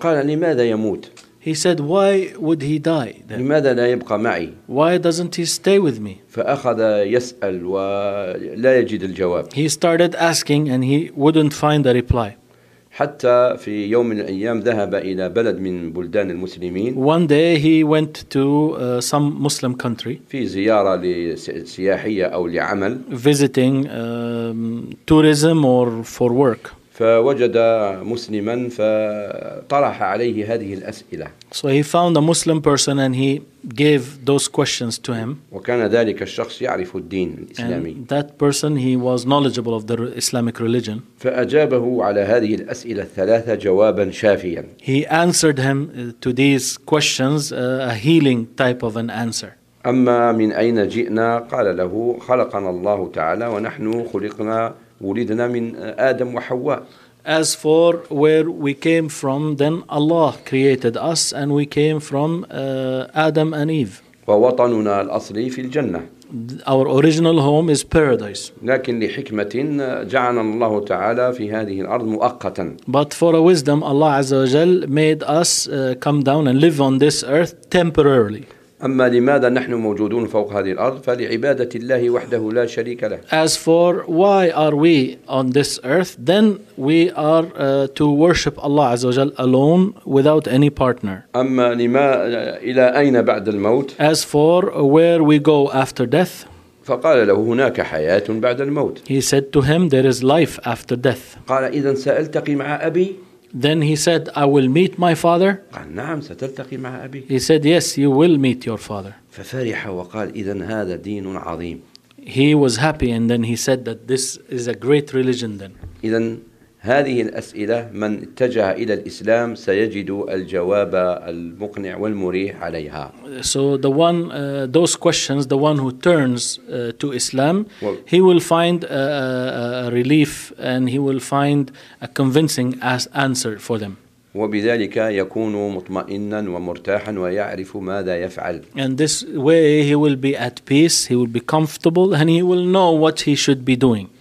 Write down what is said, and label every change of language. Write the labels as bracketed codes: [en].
[ar] وقال لماذا يموت? [en] He said, "Why would he die then? [ar] لماذا لا يبقى معي? [en] Why doesn't he stay with me?" [ar] فأخذ يسأل ولا يجد الجواب. [en] He started asking, and he wouldn't find a reply. [ar] حتى في يوم من الأيام ذهب إلى بلد من بلدان المسلمين. [en] One day he went to some Muslim country. [ar] في زيارة لسياحية أو لعمل. [en] Visiting tourism or for work. [ar] فوجد مسلما فطرح عليه هذه الأسئلة. [en] So he found a Muslim person and he gave those questions to him. [ar] وكان ذلك الشخص يعرف الدين الإسلامي. [en] And that person he was knowledgeable of the Islamic religion. [ar] فأجابه على هذه الأسئلة الثلاثة جوابا شافيا. [en] He answered him to these questions a healing type of an answer. [ar] أما من أين جئنا؟ قال له خلقنا الله تعالى ونحن خلقنا ولدنا من آدم وحواء. [en] As for where we came from, then Allah created us and we came from Adam and Eve. [ar] ووطننا الأصلي في الجنة. [en] Our original home is paradise. [ar] لكن لحكمة جعلنا الله تعالى في هذه الأرض مؤقتا. [en] But for a wisdom, Allah عز وجل made us come down and live on this earth temporarily. [ar] أما لماذا نحن موجودون فوق هذه الأرض فلعبادة الله وحده لا شريك له. [en] As for why are we on this earth, then we are to worship Allah عز وجل alone without any partner. [ar] أما لما إلى أين بعد الموت؟ [en] As for where we go after death. [ar] فقال له هناك حياة بعد الموت. [en] He said to him there is life after death. [ar] قال إذا سألتقي مع أبي. [en] Then he said, I will meet my father. [ar] قال نعم ستلتقي مع أبي. [en] He said, yes, you will meet your father. [ar] ففرح وقال إذن هذا دين عظيم. [en] He was happy and then he said that this is a great religion then. [ar] إذن هذه الأسئلة من اتجه إلى الإسلام سيجد الجواب المقنع والمريح عليها. [en] So the one, those questions, the one who turns to Islam, he will find a relief and he will find a convincing answer for them. [ar] وبذلك يكون مطمئنا ومرتاحا ويعرف ماذا يفعل. [en] And this way he will be at peace, he will be comfortable and he will know what he should be doing.